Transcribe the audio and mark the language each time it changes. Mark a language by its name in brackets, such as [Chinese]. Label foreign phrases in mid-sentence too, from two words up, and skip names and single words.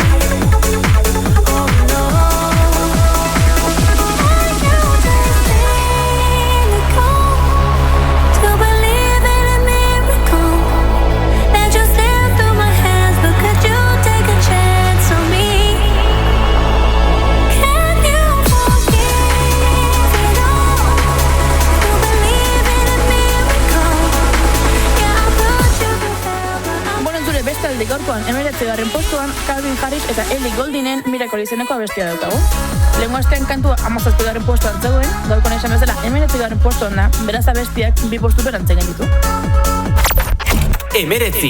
[English] Oh no, are you just cynical to believe in a miracle that just slipped through my hands? But could you take a chance on me? Can you forgive it all to believe in a miracle? Yeah, I put you through hell, but I'm [Basque] Bueno, entzule, bestalde gaurkoan 19. postuan Calvin Harris eta Ellie Gouldingen Miracle izeneko abestia daukagu. Lehengo astean kantua 17. postuan zegoen, gaurkoan esan bezala 19. postuan da, beraz abestiak 2 postu berantzen ditu. Emeretzi.